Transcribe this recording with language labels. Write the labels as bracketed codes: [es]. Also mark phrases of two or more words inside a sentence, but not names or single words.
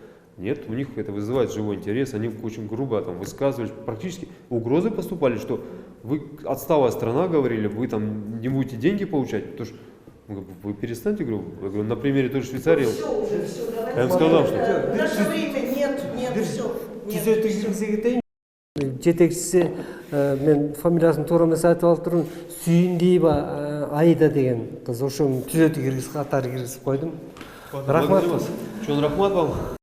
[ru] Нет, у них это вызывает живой интерес, они очень грубо там высказывались, практически угрозы поступали, что вы отсталая страна, говорили, вы там не будете деньги получать, потому что вы перестаньте, говорю, я говорю, на примере той же Швейцарии. Все уже, все, давайте. Я им сказал, что... В наше время нет, все. [ky] Түзетүү киргизе кетейин. Жетекчиси мен фамилиясын туура эмес айтып алып турмун. Сүйүндиева Аида деген кыз, ошону түзөтүү киргизип катары киргизип койдум. Рахмат. Чон рахмат вам.